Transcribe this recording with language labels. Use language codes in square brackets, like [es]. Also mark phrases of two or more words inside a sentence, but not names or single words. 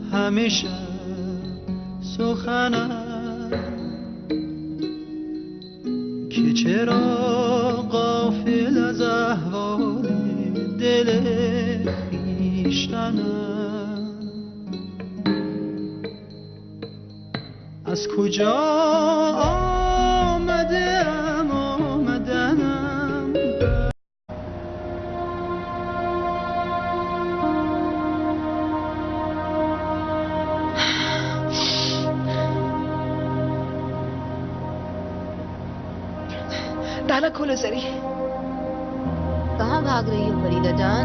[fa] همیشه سخنم که چرا غافل از احوال دل خویشتنم، از کجا آمدم آمدنم. [hi] ताला खोलो जरी। कहाँ भाग रही हो फरीदा जान?